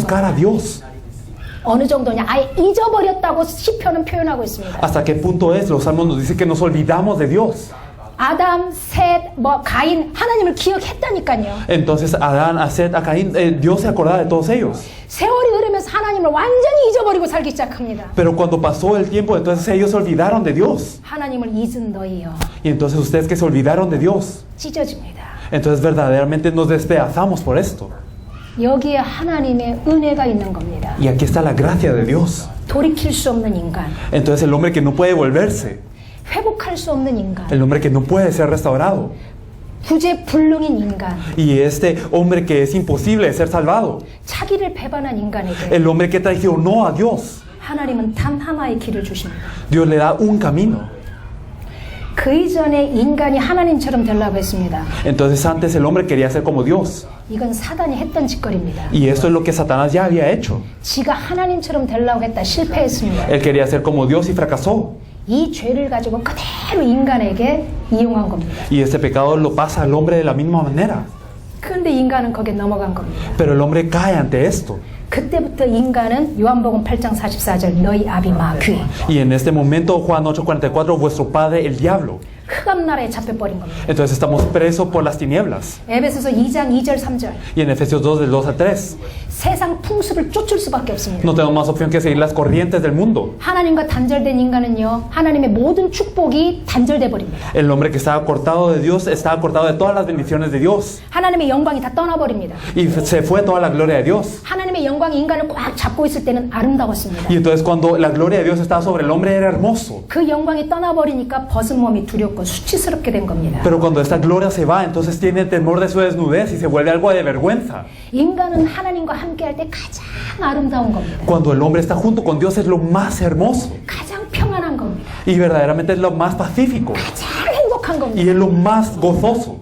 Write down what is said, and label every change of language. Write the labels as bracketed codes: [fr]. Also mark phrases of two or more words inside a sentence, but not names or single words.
[es] buscar a [ko] 겁니다. [es] Dios. [ko] 어느 정도냐? 아예 잊어버렸다고 시편은 표현하고 있습니다. [es] ¿Hasta qué punto es? Los salmos nos dicen que nos olvidamos de Dios. [ko] 아담, 셋, 가인 하나님을 기억했다니까요. [es] Entonces Adán, a Set, a Caín, Dios se acordaba de todos ellos. [ko] 세월이 흐르면서 하나님을 완전히 잊어버리고 살기 시작합니다. [es] Pero cuando pasó el tiempo, entonces ellos se olvidaron de Dios. [ko] 하나님을 잊은 너희여 [es] Y entonces ustedes que se olvidaron de Dios, [ko] 찢어집니다. [es] entonces verdaderamente nos despedazamos por esto. [ko] 여기에 하나님의 은혜가 있는 겁니다. [es] Y aquí está la gracia de Dios. [ko] 돌이킬 수 없는 인간, [es] Entonces el hombre que no puede volverse, [ko] 회복할 수 없는 인간, [es] el hombre que no puede ser restaurado, [ko] 구제불능인 인간, [es] y este hombre que es imposible de ser salvado, [ko] 차기를 배반한 인간에게 [es] el hombre que traicionó a Dios, [ko] 하나님은 단 하나의 길을 주십니다. [es] Dios le da un camino. [ko] 그 이전에 인간이 하나님처럼 되려고 했습니다. [es] Entonces antes el hombre quería ser como Dios. [ko] 이건 사단이 했던 짓거리입니다. [es] Y esto es lo que Satanás ya había hecho. [ko] 지가 하나님처럼 되려고 했다 실패했습니다. [es] Él quería ser como Dios y fracasó. [ko] 이 죄를 가지고 그대로 인간에게 이용한 겁니다. [es] Y este pecado lo pasa al hombre de la misma manera. [ko] 그런데 인간은 거기에 넘어간 겁니다. [es] Pero el hombre cae ante esto. [ko] 그때부터 인간은 요한복음 8장 44절 너희 아비 마귀 [es] Y en este momento, Juan 8:44, vuestro padre el diablo. [ko] 흑암나라에 잡혀버린 겁니다. [es] Entonces estamos presos por las tinieblas. [ko] 에베소서 2장 2절 3절 [es] Y en Efesios 2, del 2 al 3, [ko] 세상 풍습을 쫓을 수밖에 없습니다. [es] no tenemos más opción que seguir las corrientes del mundo. [ko] 하나님과 단절된 인간은요 하나님의 모든 축복이 단절돼 버립니다. [es] El hombre que estaba cortado de Dios estaba cortado de todas las bendiciones de Dios. [ko] 하나님의 영광이 다 떠나버립니다. [es] Y se fue toda la gloria de Dios. [ko] 하나님의 영광이 인간을 꽉 잡고 있을 때는 아름다웠습니다. [es] Y entonces cuando la gloria de Dios estaba sobre el hombre era hermoso. [ko] 그 영광이 떠나버리니까 벗은 몸이 두렵고 수치스럽게 된 겁니다. [es] Pero cuando esta gloria se va, entonces tiene temor de su desnudez y se vuelve algo de vergüenza. [ko] 인간은 하나님과 함께할 때 가장 아름다운 겁니다. [es] Cuando el hombre está junto con Dios es lo más hermoso. [ko] 가장 [es] Y verdaderamente es lo más pacífico. [ko] 가장 행복한 겁니다. [es] Y es lo más gozoso.